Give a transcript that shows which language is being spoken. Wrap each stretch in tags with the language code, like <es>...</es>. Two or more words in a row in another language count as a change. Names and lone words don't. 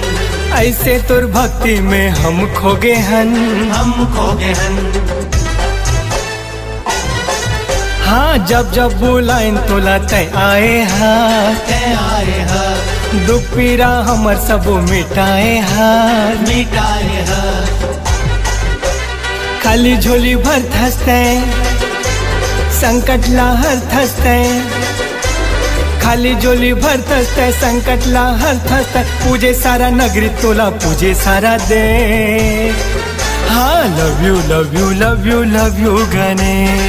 <hne>ऐसे तुर भक्ति में हम खो गए हन हम खो गए हन। हाँ जब जब बुलाइन तोला तय आए हाँ तय आए हा, दुख पीरा हमर सबो मिटाए हाँ मिटाए हा, खाली झोली भर थसते संकट लाहर थसते खाली झोली भर थसते संकट लाहर थसते पूजे सारा नगरी तोला पूजे सारा दे हाँ</hne> <en>love you love you love you love you</en> <hne>गणेश</hne>